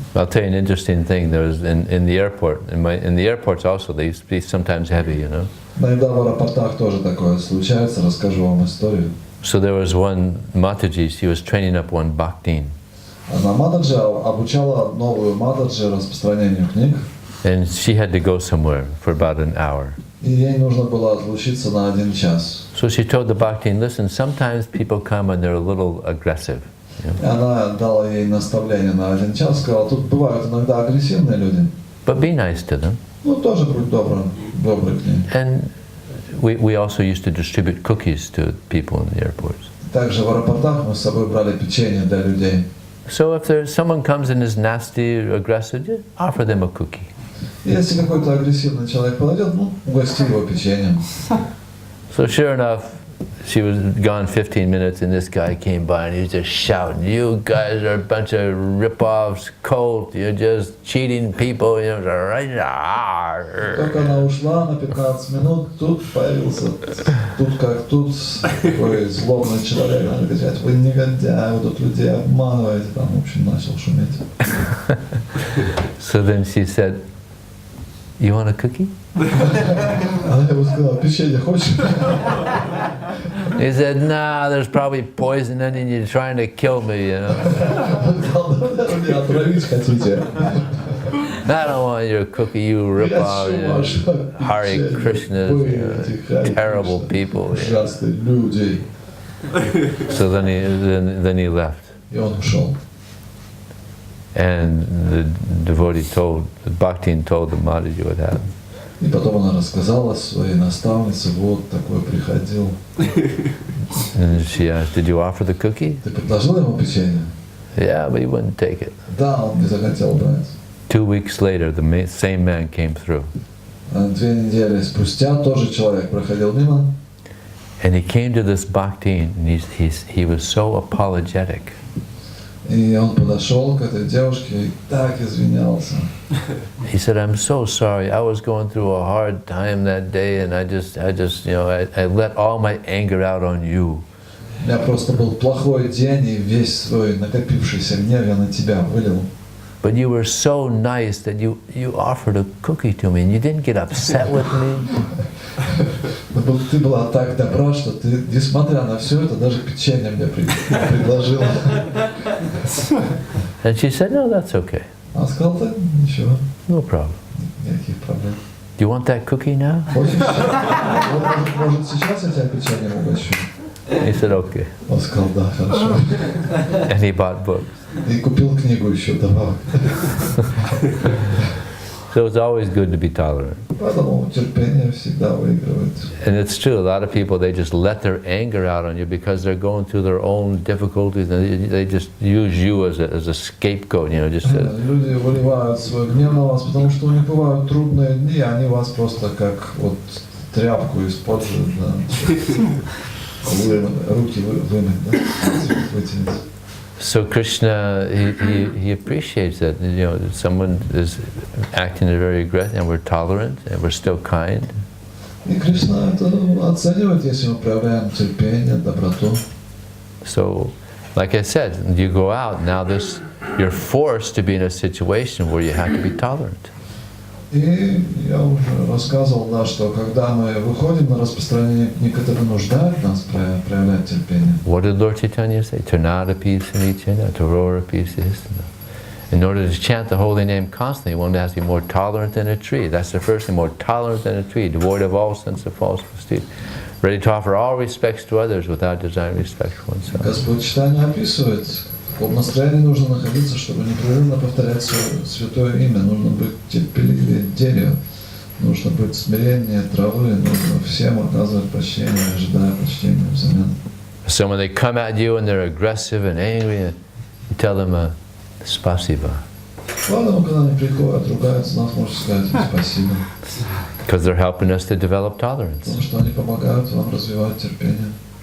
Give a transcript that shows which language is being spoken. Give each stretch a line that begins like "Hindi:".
English: I'll tell you an interesting thing. There was in the airport. In the airports also, they used to be sometimes heavy, you know.
Russian: Иногда в аэропортах тоже такое случается. Расскажу вам историю.
English: So there was one Mataji. She was training up one Bhaktin,
Russian: Она Матаджи обучала новую Матаджи распространению книг.
English: and she had to go somewhere for about an hour.
Russian: И ей нужно было отлучиться на 1 час.
English: So she told the Bhaktin, listen, sometimes people come and they're a little aggressive. You know?
Russian: И она дала ей наставление на 1 час, сказала, тут бывают иногда агрессивные люди.
English: But be nice to them.
Russian: Ну, тоже будь добрый к ним.
English: And we also used to distribute cookies to people in the airports.
Russian: Также в аэропортах мы с собой брали печенье для людей.
English: So if someone comes and is nasty or aggressive, just offer them a cookie.
Russian: Если какой-то агрессивный человек подойдет, ну, угости его печеньем.
English: So sure enough, she was gone 15 minutes, and this guy came by, and he was just shouting, "You guys are a bunch of rip-offs, cult, you're just cheating people." You know,
Russian: Только она ушла на 15 минут, тут появился, тут как тут, такой злобный человек, надо кричать: "Вы негодяи, вы тут людей обманываете", там, в общем, начал шуметь.
English: So then she said, "You want a cookie?"
Russian: Она ему сказала: "Печенье хочешь?"
English: He said, "Nah, there's probably poison in it, you're trying to kill me, you know."
Russian: Он сказал: "Да, меня отравить хотите?"
English: I don't want your cookie, you rip-off, you know, Hare Krishna, you know, terrible people. You know.
Russian: Ужасные люди.
English: So then he left.
Russian: И он ушел.
English: And the devotee told, the Bhaktin told the Mataji what happened.
Russian: И потом она рассказала своей наставнице: "Вот такой приходил".
English: And she asked, "Did you offer the cookie?"
Russian: Ты предложила ему печенье?
English: Yeah, but he wouldn't take it.
Russian: Да, он не захотел брать.
English: 2 weeks later, the same man came through.
Russian: 2 недели спустя тоже человек проходил мимо.
English: And he came to this Bhaktin, and he was so apologetic.
Russian: И он подошел к этой девушке и так извинялся.
English: He said, "I'm so sorry. I was going through a hard time that day, and I just, you know, I let all my anger out on you."
Russian: У меня просто был плохой день, и весь свой накопившийся гнев я на тебя вылил.
English: But you were so nice that you offered a cookie to me, and you didn't get upset with me.
Russian: Но ты была так добра, что ты, несмотря на все это, даже печенье мне предложила.
English: And she said, "No, that's okay.
Russian: Он сказал: "Да, ничего,
English: No problem.
Russian: никаких проблем.
English: Do you want that cookie now?"
Russian: Хочешь? Может, сейчас я тебя печеньем угощу?"
English: He said, "Okay."
Russian: Он сказал: "Да, хорошо."
English: And he bought books.
Russian: И купил книгу еще добавок.
English: So it's always good to be tolerant.
Russian: Поэтому терпение всегда выигрывает.
English: And it's true, a lot of people, they just let their anger out on you because they're going through their own difficulties, and they just use you as a scapegoat, you know, just
Russian: Люди выливают свой гнев на вас, потому что у них бывают трудные дни, они вас просто как вот тряпку используют, да. Руки вымыть, да, вытянуть.
English: So Krishna, he appreciates that, you know, someone is acting very aggressive, and we're tolerant, and we're still kind.
Russian: И Кришна это оценивает, если мы проявляем терпение, доброту.
English: So, like I said, you go out, now you're forced to be in a situation where you have to be tolerant.
Russian: И я уже рассказывал, да, что когда мы выходим на распространение книг, это вынуждает нас проявлять терпение.
English: What did Lord Chaitanya say?
Sanskrit: Tanadapi sanichana, tarorapi sisana.
English: In order to chant the holy name constantly, one has to be more tolerant than a tree. That's the first thing, more tolerant than a tree, devoid of all sense of false prestige, ready to offer all respects to others without desiring respect for oneself.
Russian: Господь Chaitanya описывает, в каком настроении нужно находиться, чтобы непрерывно повторять святое имя. Нужно быть терпеливее дерева, нужно быть смирение травы, нужно всем оказывать почтение, ожидая почтения взамен.
English: So when they come at you and they're aggressive and angry, you tell them spasiba.
Russian: Поэтому, когда они приходят, ругаются, нас можете сказать им спасибо.
English: Because they're helping us to develop tolerance. Потому что они помогают вам развивать терпение.